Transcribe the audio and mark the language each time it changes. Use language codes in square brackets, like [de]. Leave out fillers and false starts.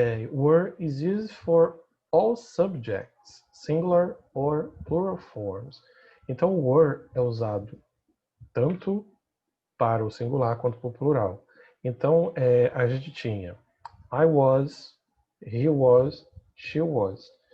[en] Were is used for all subjects, singular or plural forms. [pt] Então, were é usado tanto para o singular quanto para o plural. Então, a gente tinha [en] I was, he was, she was.